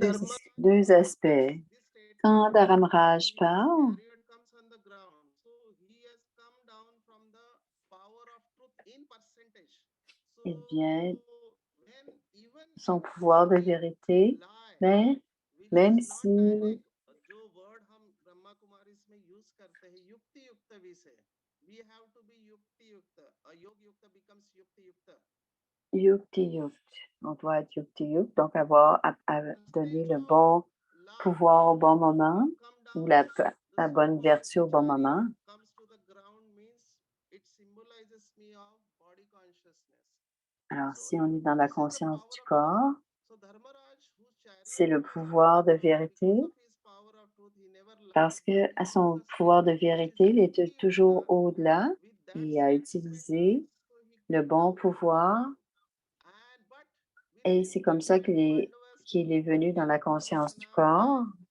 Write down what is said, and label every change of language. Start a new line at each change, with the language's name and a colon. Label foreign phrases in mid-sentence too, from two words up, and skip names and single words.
French: deux aspects. Quand Dharamraj
English: his
French: parle,
English: chariot comes on the ground, so he has come down from the power of truth in percentage. So
French: il vient
English: when even
French: son pouvoir de vérité,
English: lie,
French: mais
English: which
French: même
English: is not
French: si
English: direct,
Hindi: जो word हम ब्रह्मा कुमारीज में use करते हैं युक्ति युक्त विषय,
English: we have to be
Hindi: युक्ति युक्त. योग युक्त
English: becomes
Hindi: युक्ति युक्त. युक्ति युक्त,
French: on doit être
Hindi: युक्ति युक्त,
French: donc avoir à donner le bon pouvoir au bon moment ou la bonne vertu au bon moment. Alors, si on est dans la conscience du corps, c'est le pouvoir de vérité, parce que à son pouvoir de vérité, il est toujours au-delà et a utilisé le bon pouvoir, et c'est comme ça qu'il est venu dans la conscience du corps.